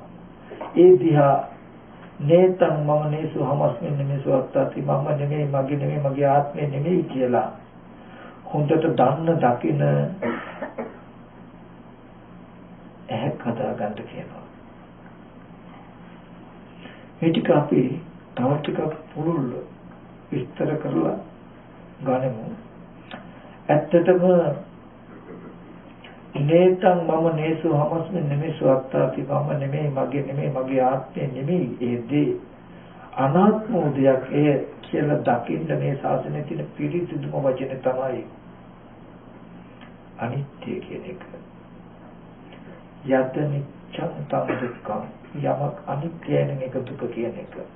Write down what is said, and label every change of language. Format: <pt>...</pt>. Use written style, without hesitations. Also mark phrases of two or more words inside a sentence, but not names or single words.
<si>ඒ දිහා</si> <pi>නේතං මම නේසු හමස්මින් නෙමෙසු අත්තාති</pi> <si>මම නෙමෙයි මගේ නෙමෙයි මගේ ආත්මය නෙමෙයි කියලා හොඳට දන්න දකින ඇහක් හදාගන්න කියනවා. මේ ටික අපි තව ටිකක් පුළුල් විස්තර කරලා ගනිමු. ඇත්තටම</si> <pi>නේතං මම නේසු හමස්මි නෙමෙසු අත්තාති</pi> <si>මම නෙමෙයි මගේ නෙමෙයි මගේ ආත්මය නෙමෙයි ඒ දේ අනාත්ම දෙයක් ඒ කියලා දකින්න මේ ශාසනයේ තියෙන පිළිසිදුම වචනේ තමයි අනිත්‍ය කියන එක.</si> <pi>යත නිච්ඡං තං දුක්ඛං</pi> <si>යමක් අනිත්‍යයි නම් ඒක දුක කියන එක.</si>